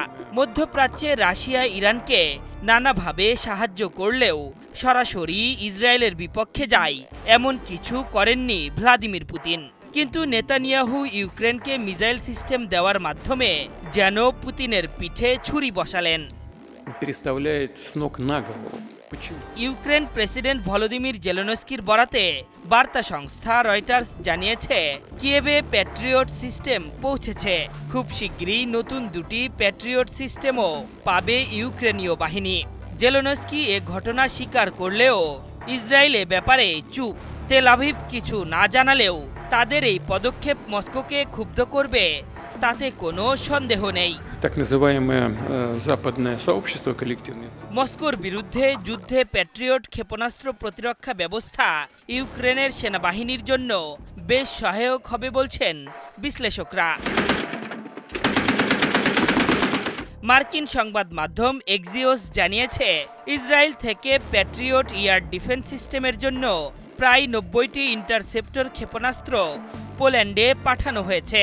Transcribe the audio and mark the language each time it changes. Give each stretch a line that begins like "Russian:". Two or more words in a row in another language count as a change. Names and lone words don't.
Bangla: মধ্যপ্রাচ্যে রাশিয়া ইরানকে নানাভাবে সাহায্য করলেও সরাসরি ইসরায়েলের বিপক্ষে যায় এমন কিছু করেননি ভ্লাদিমির পুতিন। কিন্তু নেতানিয়াহু ইউক্রেনকে মিসাইল সিস্টেম দেওয়ার মাধ্যমে যেন পুতিনের পিঠে ছুরি বসালেন।
Russian: Переставляет с ног на голову. Почему?
Bangla: ইউক্রেন প্রেসিডেন্ট ভলোদিমির জেলেনস্কির বরাতে বার্তা সংস্থা রয়টার্স জানিয়েছে কিয়েভে প্যাট্রিয়ট সিস্টেম পৌঁছেছে। খুব শিগগিরই নতুন দুটি প্যাট্রিয়ট সিস্টেমও পাবে ইউক্রেনীয় বাহিনী। জেলেনস্কি এ ঘটনা স্বীকার করলেও ইসরায়েল এ ব্যাপারে চুপ। তেল আভিভ কিছু না জানালেও তাদের এই পদক্ষেপ মস্কোকে ক্ষুব্ধ করবে তাতে কোনো সন্দেহ নেই।
Russian: Так называемое западное сообщество коллективное.
Bangla: মস্কোর বিরুদ্ধে যুদ্ধে প্যাট্রিয়ট ক্ষেপণাস্ত্র প্রতিরক্ষা ব্যবস্থা ইউক্রেনের সেনাবাহিনীর জন্য বেশ সহায়ক হবে বলছেন বিশ্লেষকরা। মার্কিন সংবাদ মাধ্যম এক্সিওস জানিয়েছে ইসরায়েল থেকে প্যাট্রিয়ট এয়ার ডিফেন্স সিস্টেমের জন্য প্রায় 90টি ইন্টারসেপ্টর ক্ষেপণাস্ত্র পোল্যান্ডে পাঠানো হয়েছে।